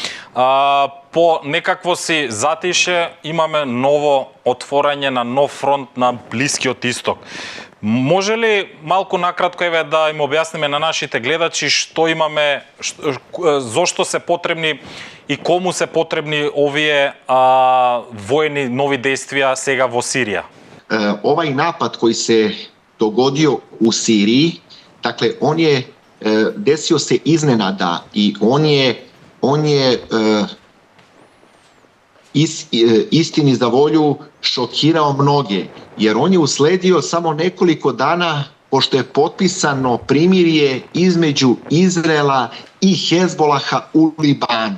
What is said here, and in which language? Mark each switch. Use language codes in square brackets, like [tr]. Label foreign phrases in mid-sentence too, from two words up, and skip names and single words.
[mk] По некакво си затише имаме ново отворање на нов фронт на Блискиот Исток. Може ли малку накратко да им објасниме на нашите гледачи што имаме, зошто се потребни и кому се потребни овие војни нови действија сега во Сирија? [sr] Ovaj napad koji se dogodio u Siriji, dakle on je desio se iznenada i on je istini za volju šokirao mnoge, jer on je usledio samo nekoliko dana pošto je potpisano primirje između Izraela i Hezbolaha u Libanu.